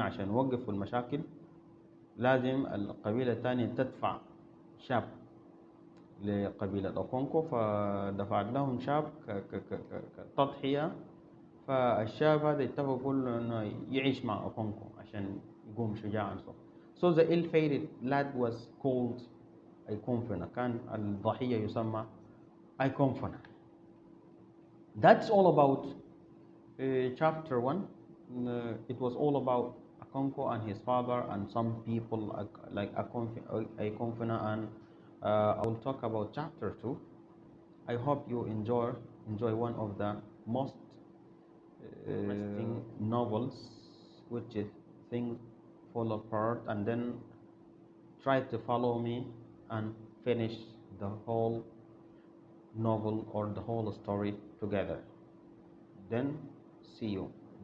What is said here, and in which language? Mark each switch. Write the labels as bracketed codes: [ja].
[ar] عشان يوقفوا المشاكل لازم القبيلة الثانية تدفع شاب لقبيلة أوكونكو، فدفعت لهم شاب كتضحية. فالشاب هذا اتفق كله انه يعيش مع اكونكو عشان يقوم شجاعا. [en] So the ill-fated lad was called Ikemefuna. [ar] كان الضحية يسمى ايكونفنا. [en] That's all about chapter 1. It was all about Akonko and his father and some people like Ikonfina, and I will talk about chapter 2. I hope you enjoy one of the most interesting novels, which is things fall apart, and then try to follow me and finish the whole novel or the whole story together. Then see you.